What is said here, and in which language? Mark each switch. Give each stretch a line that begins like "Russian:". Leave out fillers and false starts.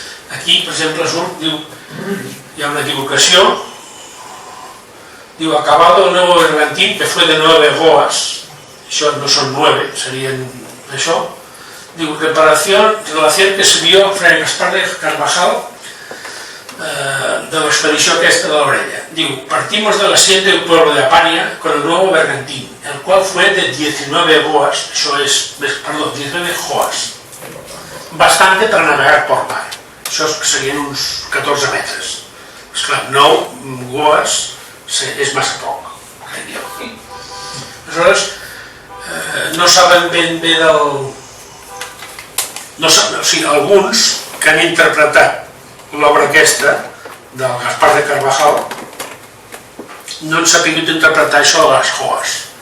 Catalan: Aquí, per exemple, diu, hi ha una equivocació, diu,
Spanish: acabado el nuevo bergantín, que fue de 9 goas,
Catalan: això no són 9, serien això, diu,
Spanish: relación que se vio Fray Gaspar de Carvajal
Catalan: de l'expedició aquesta de l'Orella.
Spanish: Diu, partimos de la hacienda del pueblo de Apania con el nuevo bergantín, el cual fue de 19 goas,
Catalan: això és, perdó, 19 joas,
Spanish: bastante para navegar por mar.
Catalan: Això serien uns 14 metres. Esclar, 9 goas és massa poc, crec jo. Aleshores, no saben ben bé del... O sigui, alguns que han interpretat l'obra aquesta del Gaspar de Carvajal no han sabut interpretar això de les joes.